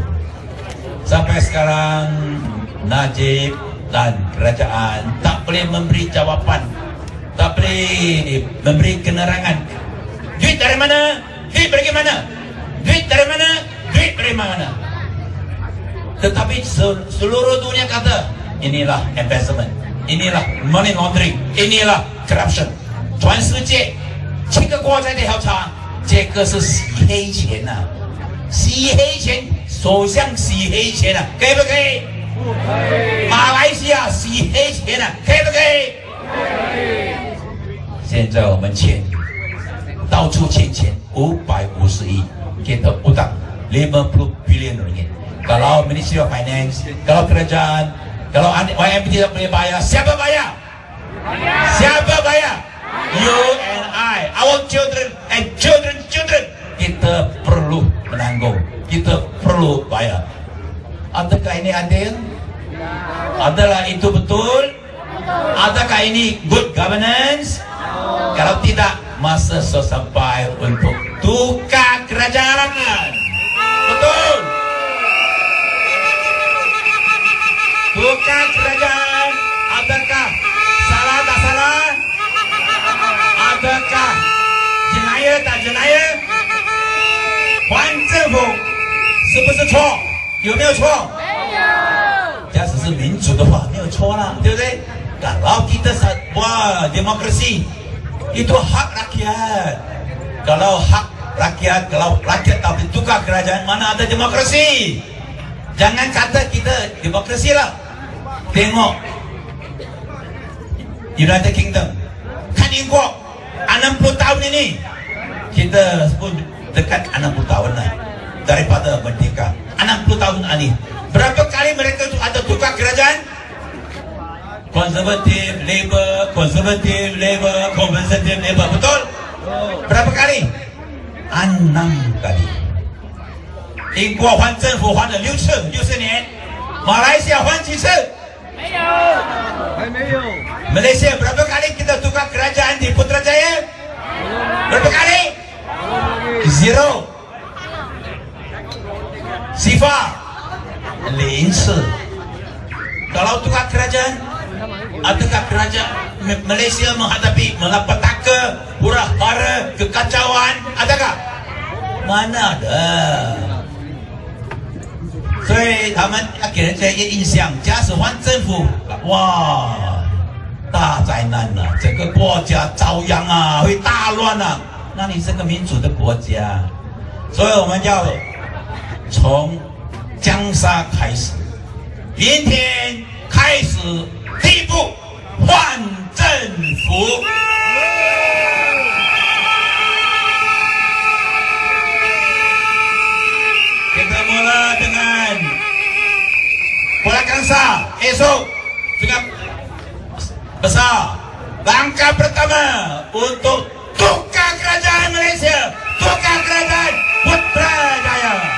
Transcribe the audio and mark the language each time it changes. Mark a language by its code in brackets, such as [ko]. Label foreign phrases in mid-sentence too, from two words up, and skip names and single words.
[ms] Sampai sekarang Najib dan kerajaan tak boleh memberi jawapan, tak boleh memberi kenerangan. Duit dari mana? Duit pergi mana? Duit dari mana? Duit dari mana? Tetapi seluruh dunia kata inilah investment, inilah [en] money laundering, [ms] inilah corruption. [zh] 全世界7个国家的调查，这个是洗黑钱呐、洗黑钱，首相洗黑钱啊，可以不可以？不可以。马来西亚洗黑钱啊，可以不可以？可以。现在我们欠，到处欠钱550 亿， [ms] kita utang 50 billion ringgit. Kalau Ministry of Finance, kalau kerajaan, kalau YMP tidak boleh bayar, siapa bayar? Siapa bayar? [en] You and I, our children and children, [ms] kita perlu menanggung, kita perlu bayar. Adakah ini adil? Adalah itu betul? Adakah ini [en] good governance? [ms] Kalau tidak, masa sampai untuk tukar kerajaan. Betul? Tukar kerajaan. Adakah salah tak salah? Adakah jenayah tak jenayah？ [zh] 还政府是不是错？有没有错？没有。假使是民主的话，没有错啦，对不对？ [ms] Kalau kita buat demokrasi itu hak rakyat. Kalau hak rakyat, kalau rakyat tak boleh tukar kerajaan, mana ada demokrasi? Jangan kata kita demokrasi lah. Tengok United Kingdom, kan Inggris 60 tahun ini, kita pun dekat 60 tahun lah daripada merdeka. 60 tahun ini, berapa kali mereka ada tukar kerajaan? Konservatif, Labour, konservatif, Labour, konservatif, Labour, betul? Berapa kali? 6 kali. [zh] 英国换政府换了6次，60年。马来西亚换几次？没有，还没有。 [ms] Malaysia berapa kali kita tukar kerajaan di Putrajaya? Berapa kali? Zero. [zh] Sifa 0 次. [ms] Kalau tukar kerajaan, adakah kerajaan Malaysia menghadapi malapetaka, huru-hara, kekacauan? Adakah? Mana ada? [zh] 所以他们要给人家一个印象，假使换政府，哇，大灾难了，整个国家遭殃啊，会大乱啊。那你是个民主的国家，所以我们要从江沙开始，明天开始第一步换政府。 [ms] mula dengan bola kangsa. Esok dengan besar langkah pertama untuk tukar kerajaan Malaysia, tukar kerajaan Putrajaya.